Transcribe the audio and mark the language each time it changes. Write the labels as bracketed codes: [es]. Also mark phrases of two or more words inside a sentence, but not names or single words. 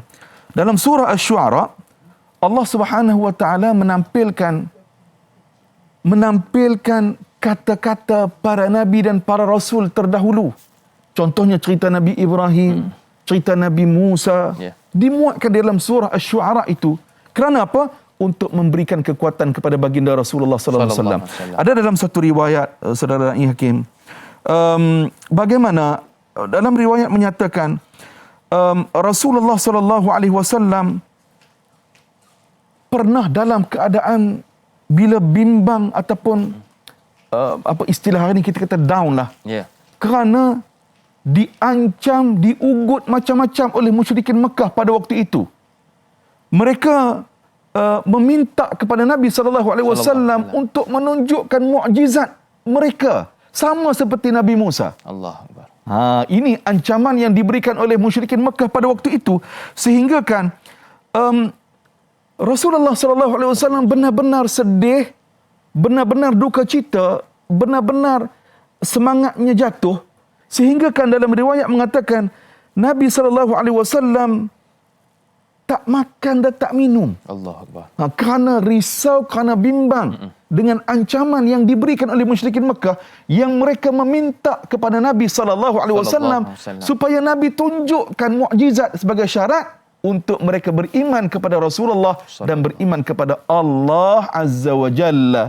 [ms] Dalam surah Asy-Syu'ara, [ar] الله سبحانه وتعالى [ms] menampilkan kata-kata para nabi dan para rasul terdahulu. Contohnya cerita Nabi Ibrahim, cerita Nabi Musa, dimuatkan dalam surah Asy-Syu'ara itu. Kerana apa? Untuk memberikan kekuatan kepada baginda Rasulullah [ar] صلى الله عليه وسلم. [ms] Ada dalam satu riwayat saudara Da'i Hakim, bagaimana dalam riwayat menyatakan Rasulullah [ar] صلى الله عليه وسلم [ms] pernah dalam keadaan bila bimbang ataupun apa istilah hari ini kita kata down lah. Kerana diancam, diugut macam-macam oleh musyrikin Mekah pada waktu itu. Mereka meminta kepada Nabi [ar] صلى الله عليه وسلم [ms] untuk menunjukkan mukjizat mereka sama seperti Nabi Musa. [ar] الله أكبر. [ms] Ini ancaman yang diberikan oleh musyrikin Mekah pada waktu itu, sehingga kan Rasulullah [ar] صلى الله عليه وسلم [ms] benar-benar sedih, benar-benar duka cita, benar-benar semangatnya jatuh, sehingga kan dalam riwayat mengatakan Nabi [ar] صلى الله عليه وسلم [ms] tak makan dan tak minum. [ar] الله أكبر. [ms] Kerana risau, kerana bimbang dengan ancaman yang diberikan oleh musyrikin Mekah, yang mereka meminta kepada Nabi [ar] صلى الله عليه وسلم [ms] supaya Nabi tunjukkan mukjizat sebagai syarat untuk mereka beriman kepada Rasulullah dan beriman kepada [ar] الله عز وجل.